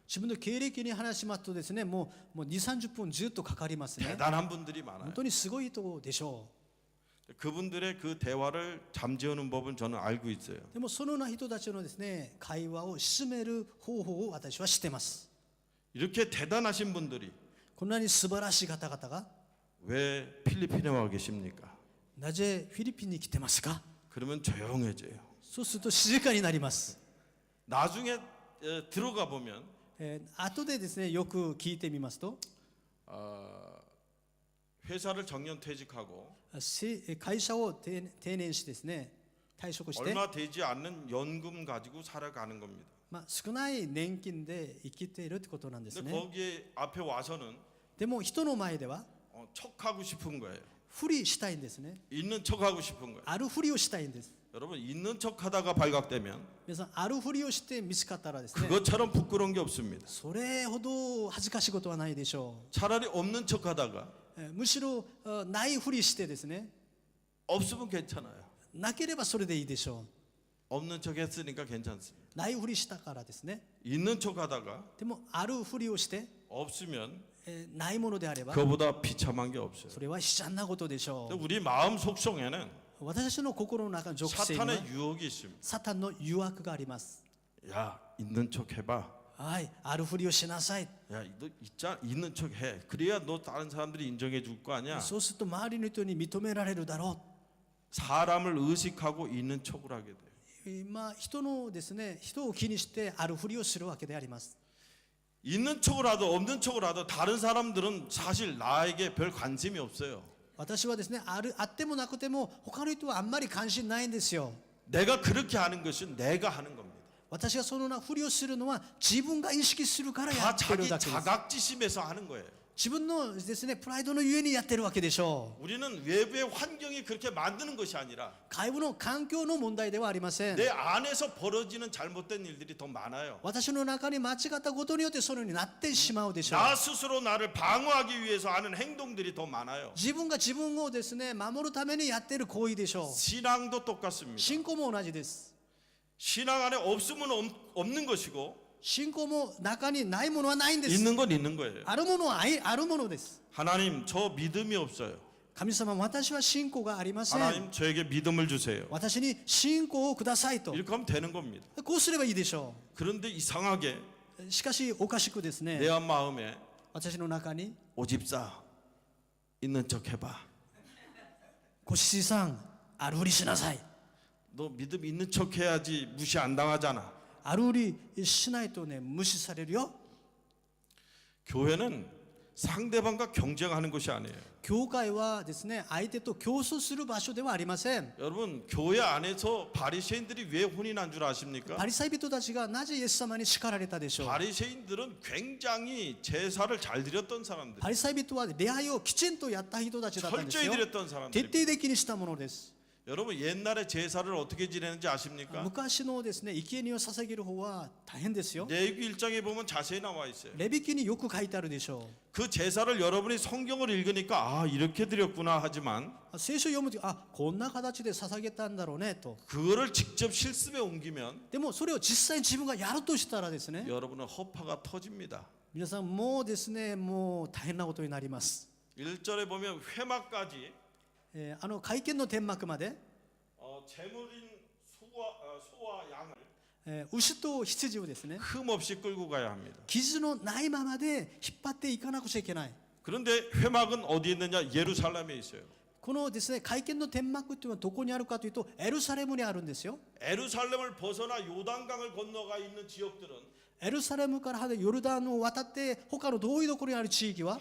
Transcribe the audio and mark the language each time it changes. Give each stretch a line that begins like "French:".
Japanese: 自分の経歴に話しますとですね、もう2、30分ずっとかかりますね。
Korean: 대단한 분들이 많아요.
Japanese: 本当にすごいとでしょ
Korean: 그분들의 그 대화를 잠재우는 법은 저는 알고 있어요.
Japanese: う。でもそのような人たちのですね、会話を進める方法を私は知っています。
Korean: 이렇게 대단하신 분들이
Japanese: こんなに素晴らしい方々が
Korean: 왜 필리핀에 와 계십니까?
Japanese: なぜフィリピンに来てますか？
Korean: 그러면 조용해져요.
Japanese: そうすると静かになります。
Korean: 나중에 들어가 보면
Japanese: 後でですね、よく聞いてみますと、
Korean: 회사를 정년 퇴직하고
Japanese: 会社を定年しですね、退職して、
Korean: 얼마 되지 않는 연금 가지고 살아가는 겁니다.
Japanese: 少ない年金で生きているってことなんです
Korean: 근데
Japanese: ね。
Korean: 거기에 앞에 와서는
Japanese: でも人の前では
Korean: 척하고 싶은 거예요.
Japanese: ふりしたいんですね。
Korean: 있는 척하고 싶은 거예요.
Japanese: あるふりをしたいんです。
Korean: 여러분 있는 척하다가 발각되면
Japanese: 皆さん、あるふりをして見つかったらですね、
Korean: 그것처럼 부끄러운 게 없습니다.
Japanese: それほど恥ずかしいことはないでしょ
Korean: 차라리 없는 척하다가
Japanese: う。むしろないふりしてですね、
Korean: 없으면 괜찮아요.
Japanese: なければそれでいいでしょ
Korean: 없는 척했으니까 괜찮습니다.
Japanese: う。ないふりしたからですね。
Korean: 있는 척하다가
Japanese: でもあるふりをして、
Korean: 없으면
Japanese: ないものであれば
Korean: 그보다 비참한 게 없어요.
Japanese: それは悲惨なことでしょ
Korean: 근데 우리 마음 속성에는
Japanese: う。私の心の中の属性には
Korean: 사탄의 유혹이 있습니다.
Japanese: サタンの誘惑があります。
Korean: 야 있는 척해봐.
Japanese: はい、あるふりをしなさい。
Korean: 야 너 있는 척해. 그래야 너 다른 사람들이 인정해 줄 거 아니야.
Japanese: そうすると周りの人に認められるだろ
Korean: 사람을 의식하고 있는 척을 하게 돼요.
Japanese: う。今人のですね、人を気にしてあるふりをするわけであります。
Korean: 있는 척을 하든 없는 척을 하든 다른 사람들은 사실 나에게 별 관심이 없어요.
Japanese: 私はですね、あってもなくても他の人はあんまり関心ないんですよ。
Korean: 내가 그렇게 하는 것은 내가 하는 겁니다.
Japanese: 私がそのようなふりをするのは自分が意識するからや
Korean: 다
Japanese: ってる
Korean: 자기
Japanese: だけです。
Korean: 자각지심에서 하는 거예요.
Japanese: 自分のですね、プライドのゆえにやってるわけでしょう。
Korean: 우리는 외부의 환경이 그렇게 만드는 것이 아니라
Japanese: 外部の環境の問題ではありません。
Korean: 내 안에서 벌어지는 잘못된 일들이 더 많아요.
Japanese: 私の中に間違ったことによってそのようになってしまうでしょう。
Korean: 나 스스로 나를 방어하기 위해서 하는 행동들이 더 많아요.
Japanese: 自分が自分をですね、守るためにやっている行為でしょう。
Korean: 신앙도 똑같습니다.
Japanese: 信仰も同じです。
Korean: 신앙 안에 없으면 없는 것이고
Japanese: 信仰も中にないものはないんです。
Korean: 있는 건 있는 거예요.
Japanese: あるものはあるものです。
Korean: 하나님 저 믿음이 없어요.
Japanese: 神様、私は信仰がありません。
Korean: 하나님 저에게 믿음을 주세요.
Japanese: 私に信仰をくださいと。
Korean: 이렇게 하면 되는 겁니다.
Japanese: こうすればいいでしょ
Korean: 그런데 이상하게
Japanese: う。しかしおかしくですね、
Korean: 내 마음에
Japanese: 私の中に
Korean: 오집사 있는 척 해봐.
Japanese: 小七さん、あるふりしなさい。
Korean: 너 믿음 있는 척 해야지 무시 안 당하잖아.
Japanese: あるふりしないとね、無視されるよ。
Korean: 교회는 상대방과 경쟁하는 것이 아니에요.
Japanese: 教会はですね、相手と競争する場所ではありません。
Korean: 여러분 교회 안에서 바리새인들이 왜 혼이 난 줄 아십니까?
Japanese: パリサイ人たちがなぜイエス様に叱られたでしょう。
Korean: 바리새인들은 굉장히 제사를 잘 드렸던 사람들,
Japanese: パリサイ人は礼拝をきちんとやった人たちだったんです
Korean: 철저히
Japanese: よ。
Korean: 드렸던
Japanese: 徹
Korean: 사람들.
Japanese: 底的にしたものです。
Korean: 여러분 옛날에 제사를 어떻게 지내는지 아십니까?
Japanese: 昔のですね、生贄を捧げる方は大変ですよ。
Korean: 레위기 1장에 보면 자세히 나와 있어요.
Japanese: レビ記によく書いてあるでしょ
Korean: 그 제사를 여러분이 성경을 읽으니까 아 이렇게 드렸구나 하지만
Japanese: う。聖書を読むとき、こんな形で捧げたんだろうねと。
Korean: 그거를 직접 실습에 옮기면
Japanese: でもそれを実際に自分がやるとしたらですね、
Korean: 여러분은 허파가 터집니다.
Japanese: 皆さんもうですね、もう大変なことになります。
Korean: 1절에 보면 회막까지
Japanese: 会見の天幕まで、
Korean: 제물인 소와 양을
Japanese: 牛と羊をですね
Korean: 흠 없이 끌고 가야 합니다.
Japanese: 傷のないままで引っ張っていかなくちゃいけない。
Korean: 그런데 회막은 어디에 있느냐? 예루살렘에 있어요.
Japanese: このですね会見の天幕というのはどこにあるかというとエルサレムにあるんですよ。
Korean: 예루살렘을 벗어나 요단강을 건너가 있는 지역들은
Japanese: エルサレムからヨルダンを渡って他の同意どころにある地域は